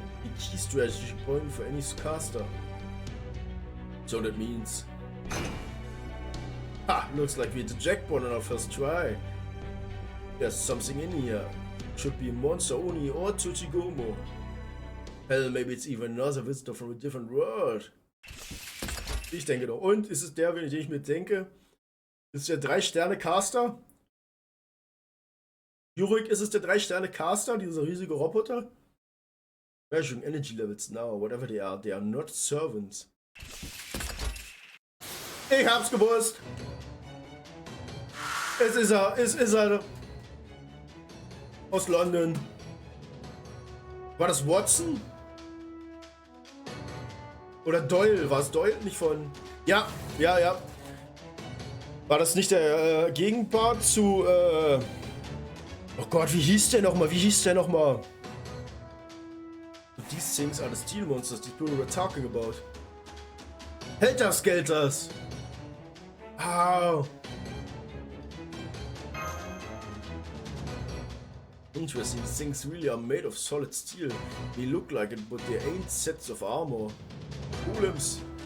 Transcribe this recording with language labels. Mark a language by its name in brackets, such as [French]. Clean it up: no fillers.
[English] A key strategy point for any caster. So that means... Ha! Looks like we hit the jackpot on our first try. There's something in here. Should be a monster Oni or Tsuchigomo. Hell, maybe it's even another visitor from a different world. [German] Ich denke doch. Und ist es der, den ich mir denke? Ist der 3-Sterne-Caster? Jurik, ist es der 3-Sterne-Caster, dieser riesige Roboter? [English] Measuring energy levels now, whatever they are not servants. [German] Ich hab's gewusst! Es ist er. Aus London. War das Watson? Oder Doyle? War es Doyle? Nicht von... Ja. War das nicht der Gegenpart zu... Oh Gott, wie hieß der nochmal? [English] These things are the steel monsters these people were talking about. Helter Skelters! Ow! Interesting, these things really are made of solid steel. They look like it, but they ain't sets of armor. Golems.